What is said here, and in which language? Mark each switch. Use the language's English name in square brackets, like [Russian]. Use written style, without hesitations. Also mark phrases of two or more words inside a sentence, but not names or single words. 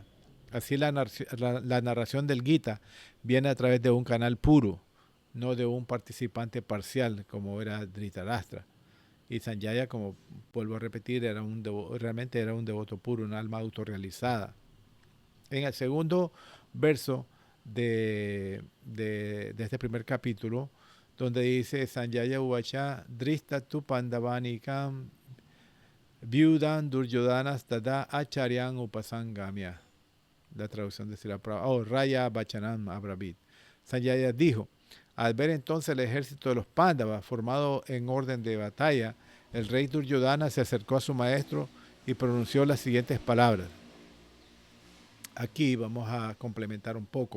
[Spanish] Así la narración del Gita viene a través de un canal puro, no de un participante parcial como era Dhritarashtra. Y Sanjaya, como vuelvo a repetir, realmente era un devoto puro, un alma autorrealizada. En el segundo verso de este primer capítulo, donde dice [Sanskrit] Sanjaya Uvacha Drista tu Pandavanikam Viudan Duryodhanas Tada Acharyan Upasangamya. [Spanish] La traducción de Srila Prabhupada. [Sanskrit] Raya Bachanam Abravit. [Spanish] Sanjaya dijo: al ver entonces el ejército de los Pándavas formado en orden de batalla, el rey Duryodhana se acercó a su maestro y pronunció las siguientes palabras. Aquí vamos a complementar un poco.